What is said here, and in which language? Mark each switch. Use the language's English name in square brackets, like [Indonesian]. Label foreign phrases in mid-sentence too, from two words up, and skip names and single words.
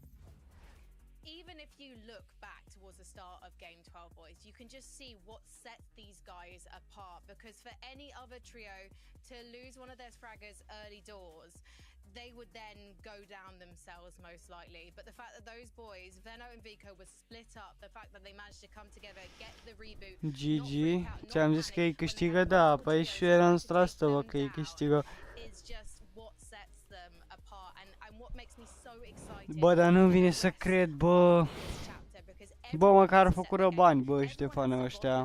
[English] Even if you look back towards the start of Game 12, boys, you can just see what sets these guys apart, because for any other trio to lose one of their fraggers early doors, they would then go down themselves most likely. But the fact that those boys, Veno and Vico, were split up, the fact that they managed to come together, get the reboot, GG. [Romanian] Ți-am zis că ei câștigă, da, păi și eu eram strastă, că ei câștigă. Bă, dar nu vine să cred, bă. Bă, măcar făcură bani, bă, Ștefane ăștia.